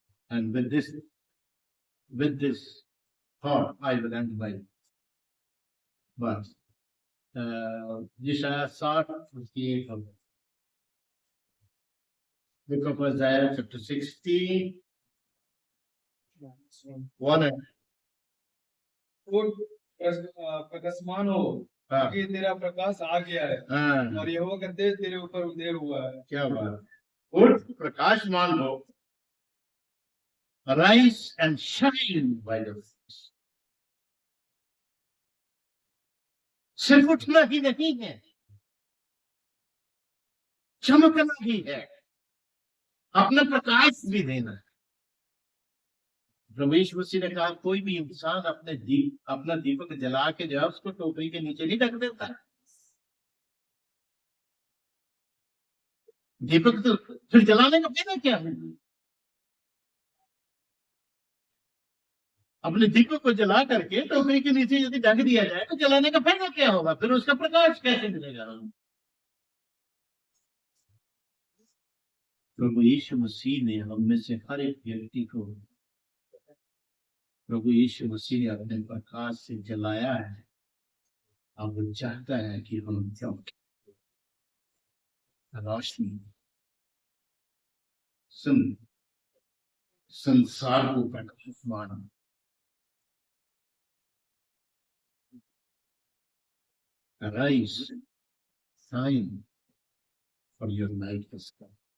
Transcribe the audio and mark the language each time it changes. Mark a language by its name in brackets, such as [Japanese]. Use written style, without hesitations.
[English] And with this thought, I will end my verse. Yeshaya 60:58 of book of Isaiah, chapter 60, 1 and [Hindi] उठ, प्रकाशमान हो, हाँ, क्योंकि तेरा प्रकाश आ गया है हाँ, और यहोवा का तेज तेरे ऊपर उदय हुआ है। क्या बात। उठ, प्रकाशमान हो, [English] rise and shine by the face. [Hindi] सिर्फ उठना ही नहीं है, चमकना ही है, अपना प्रकाश भी देना है। प्रभु यीशु मसीह ने कहा, कोई भी इंसान अपना दीपक जला के जो है उसको टोकरी के नीचे नहीं ढक देता। दीपक तो फिर जलाने का फायदा क्या है? अपने दीपक को जला करके टोकरी के नीचे यदि ढक दिया जाए तो जलाने का फायदा क्या होगा? फिर उसका प्रकाश कैसे मिलेगा? प्रभु यीशु मसीह ने हम में से हर एक व्यक्ति को प्रभु यीशु मसीह ने अपने प्रकाश से जलाया है। अब वो चाहता है कि हम चमके, रोशनी संसार को प्रकाशमान। [English] Arise, shine, for your light has come.